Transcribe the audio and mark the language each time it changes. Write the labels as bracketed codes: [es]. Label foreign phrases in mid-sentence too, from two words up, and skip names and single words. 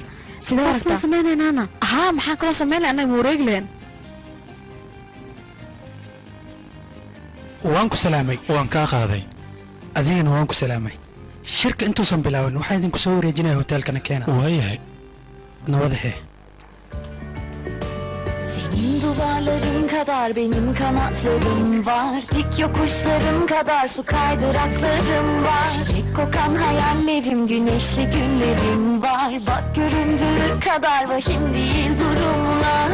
[so] sidaas ma sameynaynaana maxaan kaloo sameynay anaga wareegleen waan ku salaamay waan kaa qaaday adigana waan ku salaamay shirka intuusan bilaaban waxaa idinku soo wareejinaya hoteelkana keena waayahay nabadahe [tr] Senin duvarların kadar benim kanatlarım var. Dik yokuşların kadar su kaydıraklarım var. Çilek kokan hayallerim, güneşli günlerim var. Bak göründüğü kadar vahim değil durumlar.